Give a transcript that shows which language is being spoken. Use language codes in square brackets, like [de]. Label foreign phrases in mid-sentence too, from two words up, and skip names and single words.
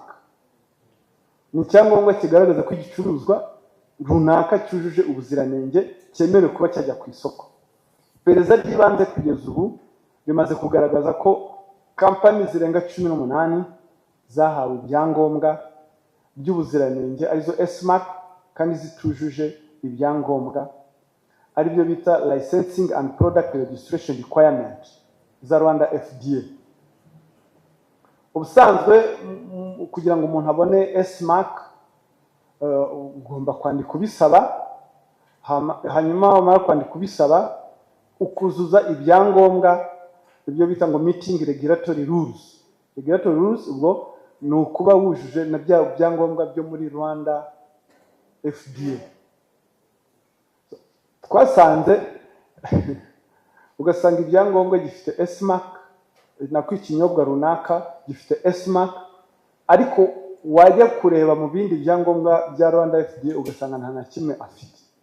[rw] Ni icyangombwa kigaragaza ko igicuruzwa runaka cyujuje ubuziranenge cyemerewe kuba cyajya ku isoko. Iperereza ry'ibanze kugeza ubu rimaze kugaragaza ko kampani zirenga 18 zahawe ibyangombwa by'ubuziranenge arizo SMAC kandi zitujuje ibyangombwa aribyo bita [en] licensing and product registration requirement [rw] za Rwanda FDA. Ubusanzwe kugira ngo umuntu abone SMAC ugomba kwandika kubisaba, hanyuma wamara kwandika kubisaba ukuzuza ibyangombwa ibyo bita ngo [en] meeting regulatory rules. Regulatory rules [rw] ubwo ni ukuba wujuje na bya byangombwa byo muri Rwanda FDA. Twasanze ugasanga ibyangombwa gifite SMAC nako ikinyobwa runaka gifite SMAC, ariko wajya kureba mu bindi byangombwa bya Rwanda FDA ugasanga nta na kimwe afite.